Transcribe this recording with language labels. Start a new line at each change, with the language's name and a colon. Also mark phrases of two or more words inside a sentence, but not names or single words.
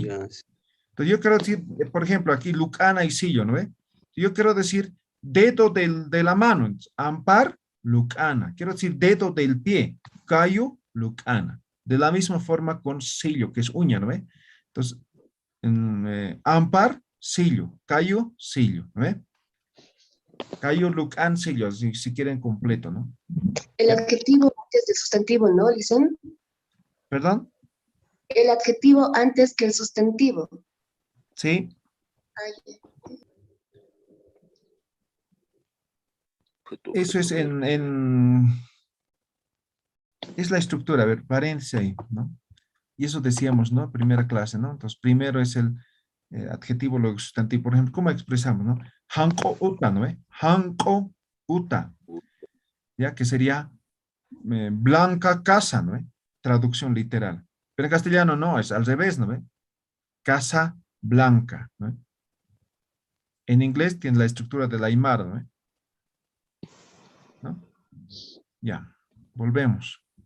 Spanish: Ya, Entonces yo quiero decir, por ejemplo, aquí lucana y sillo, ¿no ve? Yo quiero decir dedo de la mano. Entonces, ampar, lucana. Quiero decir dedo del pie.
Aymara: Callo, lucana.
Spanish: De la misma forma con sillo, que es uña, ¿no ve? Entonces,
Aymara: ampar, sillo. Callo, sillo,
Spanish: ¿no ve?
Aymara: Callo, lucan, sillo,
Spanish: si quieren completo, ¿no? El adjetivo antes del sustantivo, ¿no, Lisen? ¿Perdón? El adjetivo antes que el sustantivo. Sí. Ay, Eso es es la estructura, a ver, paréntesis ahí, ¿no? Y eso decíamos, ¿no? Primera clase, ¿no? Entonces, primero es el adjetivo, luego sustantivo. Por ejemplo, ¿cómo expresamos, no?
Aymara: Hanko uta, ¿no? Hanko uta,
Spanish: ¿ya? Que sería blanca casa, ¿no? Traducción literal. Pero en castellano no, es al revés, ¿no? Casa blanca, ¿no? En inglés tiene la estructura de la Aymara, ¿no? ¿No? Ya, volvemos.